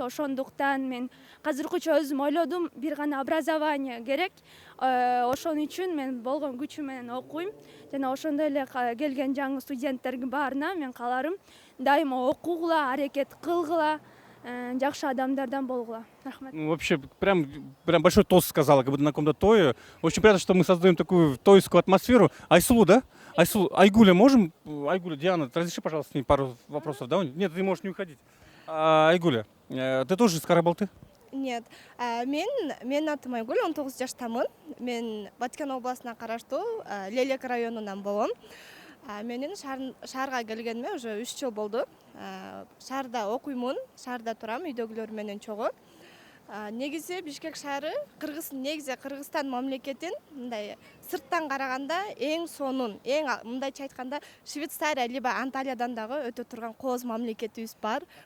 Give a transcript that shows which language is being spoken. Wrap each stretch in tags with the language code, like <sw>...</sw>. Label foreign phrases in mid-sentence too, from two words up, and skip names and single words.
<ky>Ошондуктан мен азыркыча өзүм ойлодум, бир гана образование керек. Ошон үчүн мен болгон күчүм менен окуйм. Жана ошондой эле келген жаңы студенттерге баарына мен кааларым, дайыма окугула, аракет кылгыла, жакшы адамдардан болгула. Рахмат.</ky> <ru>Ну, вообще, прям большой тост сказала, как будто на каком-то тое. Очень приятно, что мы создаем такую тойскую атмосферу. Айсулу, да? Айсулу, Айгуля, можем? Айгуля, Диана, разреши, пожалуйста, мне пару вопросов, да? Нет, ты можешь не уходить. Айгуля, ты тоже из Карабалты? Нет.</ru> <ky>Мен атым Айгүл, 19 жаштамын. Мен Баткен областына караштуу Лелек районунан болом. Менин шаарга келгениме уже 3 жыл болду. Шаарда окуймун, шаарда турам, үйдөгүлөр менен чогуу. Негизи Бишкек шаары Кыргызстан мамлекетин мындай сырттан караганда эң сонун, эң мындайча айтканда Швейцария либо Анталиядан дагы өтө турган кооз мамлекетибиз бар.</ky>